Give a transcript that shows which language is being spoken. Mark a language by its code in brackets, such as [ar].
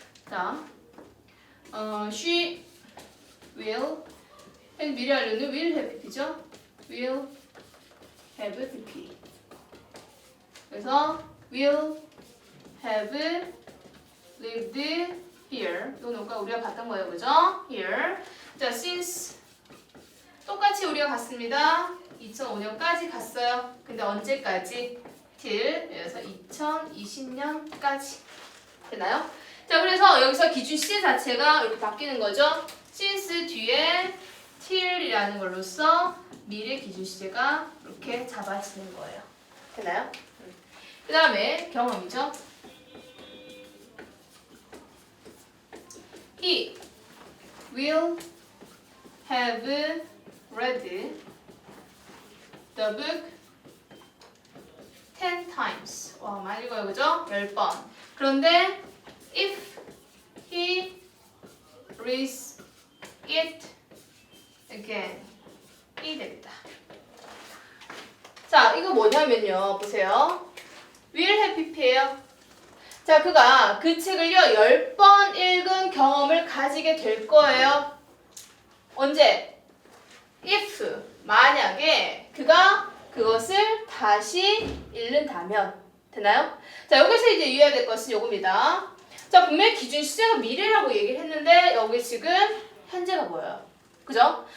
[ko] 자, [en] she will [ko] 미래 완료는 will have pp죠. [en] will have pp. [ko] 그래서 [en] will have lived here. [ko] 이건 아까 우리가 봤던 거예요, 그죠? [en] here. [ko] 자, since 똑같이 우리가 갔습니다. 2005년까지 갔어요. 근데 언제까지? till. 그래서 2020년까지. 됐나요? 자, 그래서 여기서 기준 시제 자체가 이렇게 바뀌는 거죠. since 뒤에 till이라는 걸로써 미래 기준 시제가 이렇게 잡아지는 거예요. 됐나요? 그 다음에 경험이죠. [en] He will have read the book 10 times. [ko] 와, 많이 읽어요, 그죠? 10번. 그런데 [en] if he reads it again, [ko] 이 됩니다. 자, 이거 뭐냐면요. 보세요. [en] will have pp예요. [ko] 자, 그가 그 책을요 10번 읽은 경험을 가지게 될 거예요. 언제? if 만약에 그가 그것을 다시 읽는다면. 되나요? 자, 여기서 이제 유의해야 될 것은 요겁니다. 자, 분명히 기준 시제가 미래라고 얘기를 했는데 여기 지금 현재가 보여요. 그죠?